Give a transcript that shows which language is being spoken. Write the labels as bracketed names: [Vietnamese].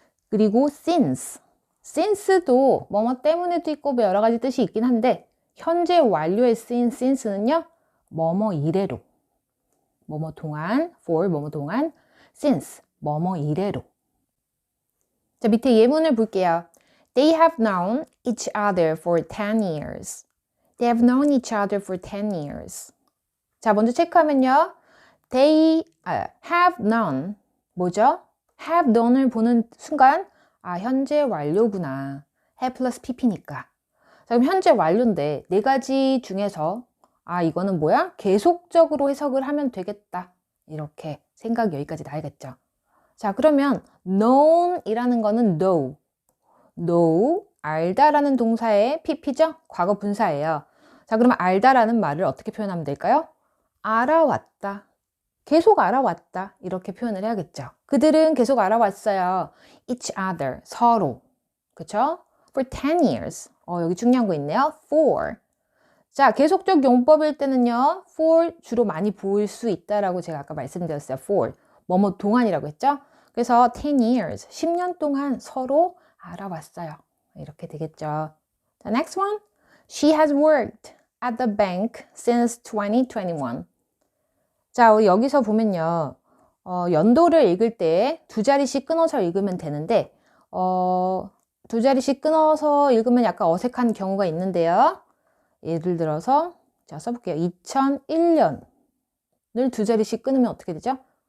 [Korean] 그리고 since도 뭐뭐 때문에도 있고 뭐 여러 가지 뜻이 있긴 한데 현재 완료에 쓰인 since는요. 뭐뭐 이래로. 뭐뭐 동안, for 뭐뭐 동안, since 뭐뭐 이래로. 자, 밑에 예문을 볼게요. [English] They have known each other for 10 years. They have known each other for 10 years. [Korean] 자, 먼저 체크하면요. [English] They have known [Korean] 뭐죠? have known을 보는 순간 현재 완료구나. have 플러스 pp니까. 자, 그럼 현재 완료인데 네 가지 중에서 이거는 뭐야? 계속적으로 해석을 하면 되겠다. 이렇게 생각이 여기까지 나야겠죠. 자, 그러면 known 이라는 거는 know, 알다라는 동사의 pp죠? 과거 분사예요. 자, 그러면 알다라는 말을 어떻게 표현하면 될까요? 알아왔다. 계속 알아왔다. 이렇게 표현을 해야겠죠. 그들은 계속 알아왔어요. each other, 서로. 그쵸? [English] for 10 years. [Korean] 여기 중요한 거 있네요. for. 자, 계속적 용법일 때는요. for 주로 많이 보일 수 있다라고 제가 아까 말씀드렸어요. for. 뭐뭐 동안이라고 했죠? 그래서 10 years, 10년 동안 서로 알아왔어요. 이렇게 되겠죠. [English] The next one. She has worked at the bank since 2021. [Korean] 자, 우리 여기서 보면요. 연도를 읽을 때 두 자리씩 끊어서 읽으면 되는데 두 자리씩 끊어서 읽으면 약간 어색한 경우가 있는데요. 예를 들어서 자, 써볼게요. 2001년을 두 자리씩 끊으면 어떻게 되죠?